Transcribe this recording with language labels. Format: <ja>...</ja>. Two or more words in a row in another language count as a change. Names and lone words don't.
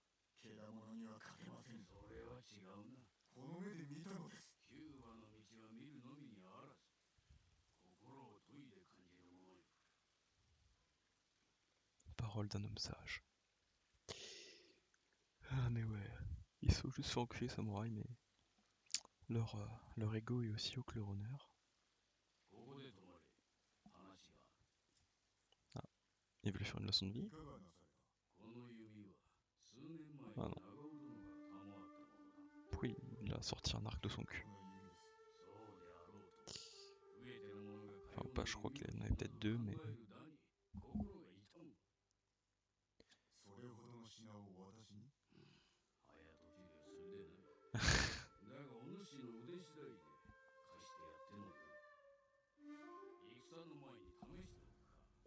<ja>けだものには勝てません。それは違うな。この目で見たのです。キューバの道は見るのみにあらず、心を研いで感じるものよ。</ja> <fr>Parole d'un homme sage. Ah mais ouais, ils sont juste fait enculer samouraï, mais leur ego est aussi haut que leur honneur. Ah, il voulait faire une leçon de vie. Ah non. a sorti un arc de son cul.</fr> <ja>この指です</ja> <fr>Enfin pas, je crois qu'il en avait peut-être deux, mais...</fr> <ja>それほどの品を私に早とちりはするでないだがお主の腕次第で貸してやってもよい戦の前に試しておくか</ja>